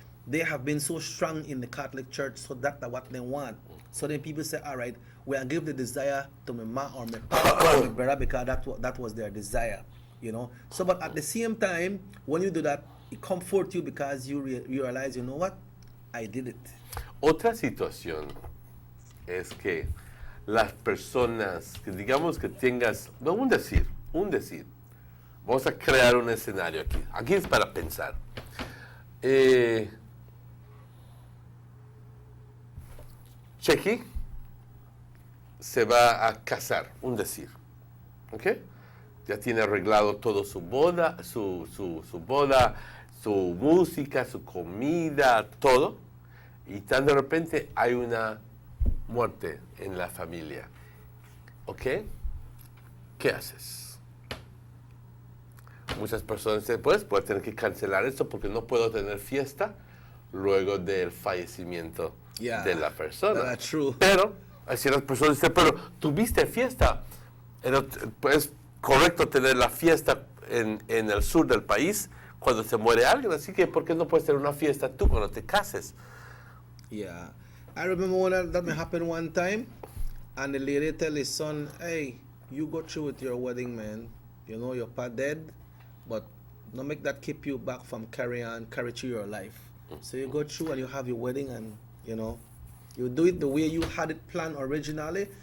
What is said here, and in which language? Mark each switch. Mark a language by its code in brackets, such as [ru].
[en] they have been so strong in the Catholic Church, so that's what they want. So then people say, all right, we'll give the desire to my ma or my papa or my brother because that was their desire, you know. So, but at the same time, when you do that, it comforts you because you realize, you know what, I did it. [es] Otra situación es que las personas, que digamos que tengas, no, un decir, vamos a crear un escenario aquí es para pensar. Chequi se va a casar, un decir, ¿ok? Ya tiene arreglado todo su boda, su boda, su música, su comida, todo. Y tan de repente hay una muerte en la familia. ¿Ok? ¿Qué haces? Muchas personas después pueden tener que cancelar esto porque no puedo tener fiesta luego del fallecimiento de la persona. [en] That's true. [es] Pero, así las personas dicen, pero tuviste fiesta. Es correcto tener la fiesta en el sur del país cuando se muere alguien, así que ¿por qué no puedes tener una fiesta tú cuando te cases? [en] Yeah, I remember when that happened one time, and the lady tell his son, hey, you go through with your wedding, man. You know, your pa dead, but don't make that keep you back from carry through your life. So you go through and you have your wedding, and you know, you do it the way you had it planned originally.